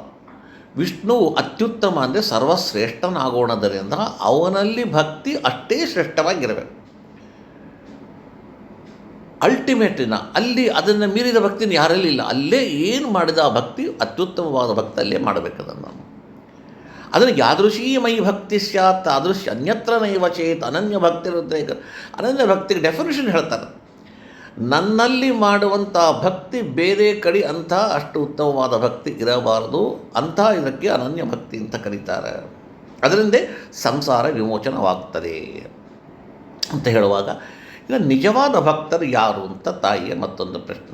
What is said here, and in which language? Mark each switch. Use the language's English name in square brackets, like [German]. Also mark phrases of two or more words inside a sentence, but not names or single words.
[Kannada] ವಿಷ್ಣು ಅತ್ಯುತ್ತಮ ಅಂದರೆ ಸರ್ವಶ್ರೇಷ್ಠನಾಗೋಣದರಿಂದ ಅವನಲ್ಲಿ ಭಕ್ತಿ ಅಷ್ಟೇ ಶ್ರೇಷ್ಠವಾಗಿರಬೇಕು. ಅಲ್ಟಿಮೇಟಿನ ಅಲ್ಲಿ ಅದನ್ನು ಮೀರಿದ ಭಕ್ತಿನ ಯಾರಲ್ಲಿ ಇಲ್ಲ. ಅಲ್ಲೇ ಏನು ಮಾಡಿದ ಆ ಭಕ್ತಿ ಅತ್ಯುತ್ತಮವಾದ ಭಕ್ತಿ ಅಲ್ಲೇ ಮಾಡಬೇಕದನ್ನು. [Sanskrit] ಅದನ್ನು ಯಾದೃಶೀ ಮೈ ಭಕ್ತಿ ಸ್ಯಾತ್ ತಾದೃಶ್ ಅನ್ಯತ್ರ ನೈವ ಚೇತ್ ಅನನ್ಯ ಭಕ್ತಿರುದ್ರೇಕ. [Kannada] ಅನನ್ಯ ಭಕ್ತಿಗೆ ಡೆಫಿನೇಷನ್ ಹೇಳ್ತಾರೆ, ನನ್ನಲ್ಲಿ ಮಾಡುವಂಥ ಭಕ್ತಿ ಬೇರೆ ಕಡೆ ಅಂಥ ಅಷ್ಟು ಉತ್ತಮವಾದ ಭಕ್ತಿ ಇರಬಾರದು. ಅಂಥ ಇದಕ್ಕೆ ಅನನ್ಯ ಭಕ್ತಿ ಅಂತ ಕರೀತಾರೆ. ಅದರಿಂದೇ ಸಂಸಾರ ವಿಮೋಚನವಾಗ್ತದೆ ಅಂತ ಹೇಳುವಾಗ, ಈಗ ನಿಜವಾದ ಭಕ್ತರು ಯಾರು ಅಂತ ತಾಯಿಯ ಮತ್ತೊಂದು ಪ್ರಶ್ನೆ.